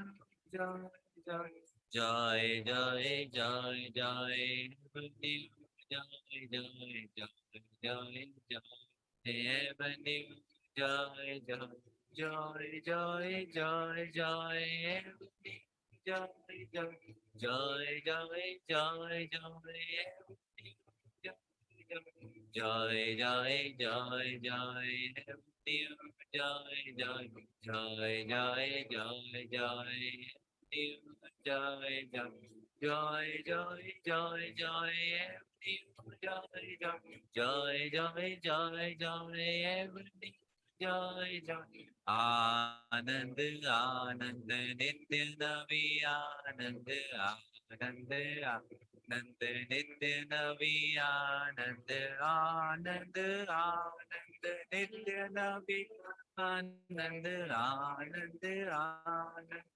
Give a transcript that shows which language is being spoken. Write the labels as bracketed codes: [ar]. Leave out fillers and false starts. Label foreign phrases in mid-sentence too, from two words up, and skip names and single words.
[en] Joy, joy, joy, joy, joy, joy, ever new. Joy, joy, joy, joy, joy, ever new. Joy, joy, joy, joy, joy, joy, ever new. Joy, joy, joy, joy, joy, joy, joy, joy, joy, joy, new joy, joy, joy, joy, joy, joy, new joy, joy, joy, joy, joy, joy, new joy, joy, joy, joy, joy, every joy, joy, [mr] आनंद आनंद नित्य नवी आनंद आनंद आनंद नित्य नवी आनंद आनंद आनंद नित्य नवी आनंद आनंद आनंद